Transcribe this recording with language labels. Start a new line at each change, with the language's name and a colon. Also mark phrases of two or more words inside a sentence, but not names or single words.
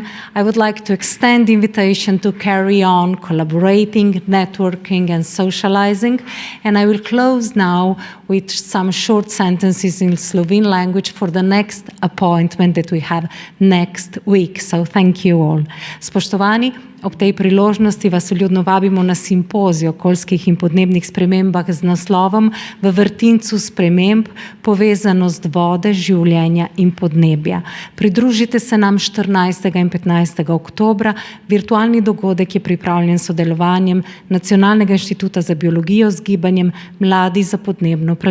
English: I would like to extend the invitation to carry on collaborating, networking and socializing. And I will close now with some short sentences in Slovene language for the next appointment that we have next week. So thank you all.
Slovenian: Spoštovani, Ob tej priložnosti vas vljudno vabimo na simpozij o okoljskih in podnebnih spremembah z naslovom V vrtincu sprememb, povezanost vode, življenja in podnebja. Pridružite se nam 14. in 15. oktobra. Virtualni dogodek je pripravljen s sodelovanjem Nacionalnega inštituta za biologijo z gibanjem Mladi za podnebno pravičnost.